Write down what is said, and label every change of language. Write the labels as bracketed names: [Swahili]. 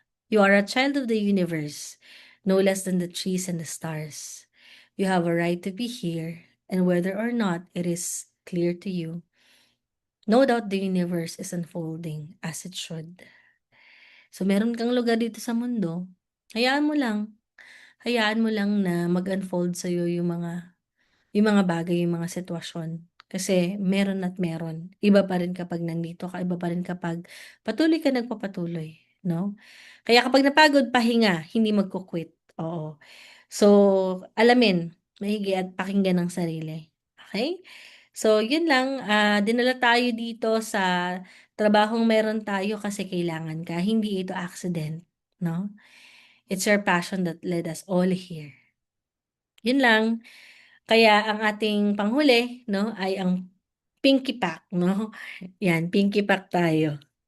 [English] You are a child of the universe, no less than the trees and the stars. You have a right to be here, and whether or not it is clear to you, no doubt the universe is unfolding as it should. [Filipino] So meron kang lugar dito sa mundo, hayaan mo lang. Hayaan mo lang na mag-unfold sa'yo yung mga bagay, yung mga sitwasyon. Kasi meron at meron. Iba pa rin kapag nandito ka, iba pa rin kapag patuloy ka nagpapatuloy, 'no? Kaya kapag napagod, pahinga, hindi magko-quit, oo. So, alamin maigi at pakinggan ang sarili, okey? So, yun lang, dinala tayo dito sa trabahong meron tayo kasi kailangan ka, hindi ito accident, 'no? [English] It's your passion that led us all here. [Filipino] Yun lang. Kaya ang ating panghuli 'no, ay ang Pinky Pack 'no, 'yan Pinky Pack tayo.